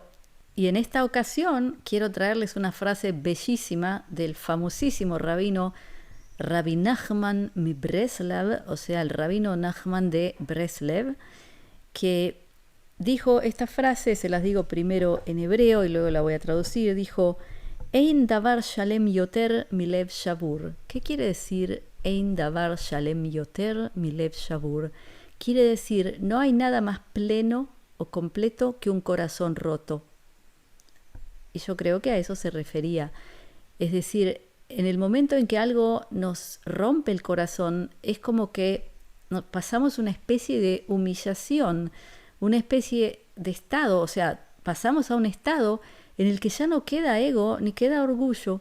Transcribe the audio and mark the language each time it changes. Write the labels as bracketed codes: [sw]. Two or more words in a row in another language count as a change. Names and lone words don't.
[es] Y en esta ocasión quiero traerles una frase bellísima del famosísimo rabino Rabbi Nachman mi Breslev, o sea, el rabino Nachman de Breslev, que dijo esta frase. Se las digo primero en hebreo y luego la voy a traducir. Dijo: [he] אין דבר שלם יותר מלב שבור. [es] ¿Qué quiere decir [he] אין דבר שלם יותר מלב שבור? [es] Quiere decir, no hay nada más pleno o completo que un corazón roto. Y yo creo que a eso se refería. Es decir, en el momento en que algo nos rompe el corazón, es como que pasamos una especie de humillación, una especie de estado, o sea, pasamos a un estado en el que ya no queda ego ni queda orgullo.